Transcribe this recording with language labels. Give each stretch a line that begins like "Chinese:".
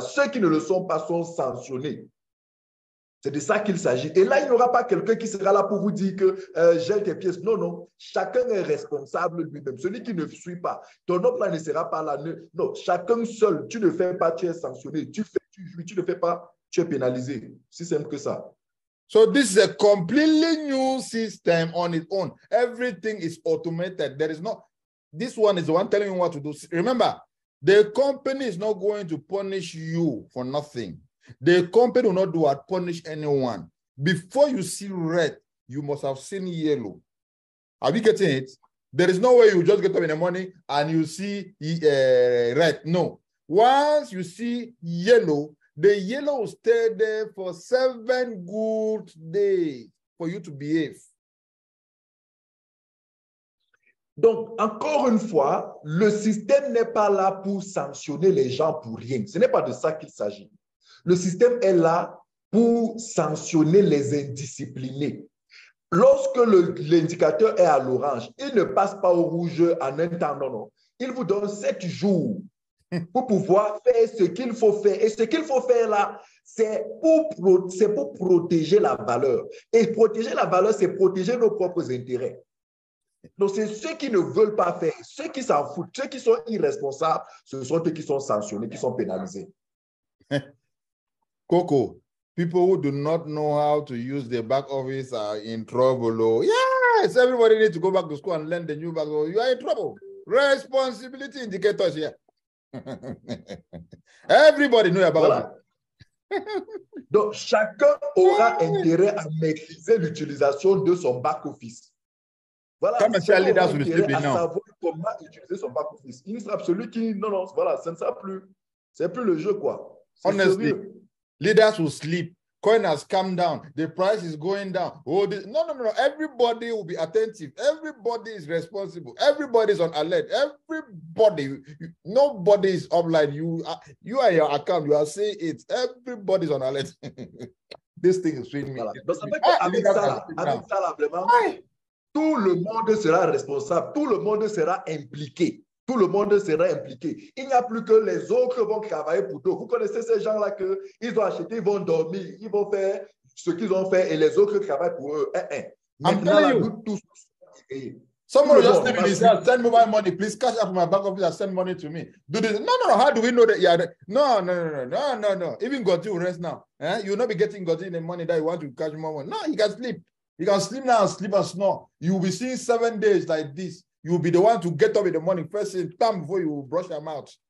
French: Ceux qui ne le sont pas sont sanctionnés. C'est de ça qu'il s'agit. Et là, il n'y aura pas quelqu'un qui sera là pour vous dire que gèle tes pièces. Non, non. Chacun est responsable lui-même. Celui qui ne suit pas, ton plan ne sera pas là. Non, chacun seul. Tu ne fais pas, tu es sanctionné. Tu fais, tu jouis. Tu ne fais pas, tu es pénalisé. C'est simple que ça.
English: So this is a completely new system on its own. Everything is automated. There is no, this one is the one telling you what to do. Remember, the company is not going to punish you for nothing. The company will not do what? Punish anyone. Before you see red, you must have seen yellow. Are we getting it? There is no way you just get up in the morning and you see red. No. Once you see yellow, the yellow will stay there for 7 good days for you to behave.
French: Donc, encore une fois, le système n'est pas là pour sanctionner les gens pour rien. Ce n'est pas de ça qu'il s'agit. Le système est là pour sanctionner les indisciplinés. Lorsque l'indicateur est à l'orange, il ne passe pas au rouge en un temps, non, non. Il vous donne 7 jours pour pouvoir faire ce qu'il faut faire. Et ce qu'il faut faire là, c'est pour protéger la valeur. Et protéger la valeur, c'est protéger nos propres intérêts. Donc, c'est ceux qui ne veulent pas faire, ceux qui s'en foutent, ceux qui sont irresponsables, ce sont eux qui sont sanctionnés, qui sont pénalisés.
English: Coco, people who do not know how to use the back office are in trouble. Oh, yes, everybody needs to go back to school and learn the new back office. You are in trouble. Responsibility indicators here. Everybody knows about
French: voilà. Donc, chacun aura intérêt à maîtriser l'utilisation de son back office. Voilà, comme chacun aura intérêt à savoir comment utiliser son back office. Il sera absolu qui, non, voilà, ça ne sera plus, c'est plus le jeu, quoi.
English: Honestly,
French: sérieux.
English: Leaders will sleep. Coin has come down. The price is going down. Oh, no. Everybody will be attentive. Everybody is responsible. Everybody is on alert. Everybody, nobody is offline. You are your account. You are saying it. Everybody is on alert. This thing is feeding me.
French: Voilà. Donc, ça fait qu'avec ça, là, vraiment, tout le monde sera responsable. Tout le monde sera impliqué. Tout le monde sera impliqué. Il n'y a plus que les autres vont travailler pour toi. Vous connaissez ces gens-là qu'ils ont acheté, ils vont dormir, ils vont faire ce qu'ils ont fait et les autres travaillent pour eux. Maintenant, là, nous tous,
English: Someone will just leave in his house, send me my money, please cash out my bank office and send money to me. Do this. No. How do we know that? Yeah, no. Even Goti will rest now. You will not be getting Goti the money that you want to cash more money. No, he can sleep. You can sleep now and sleep and snore. You will be seeing 7 days like this. You will be the one to get up in the morning first thing time before you brush your mouth.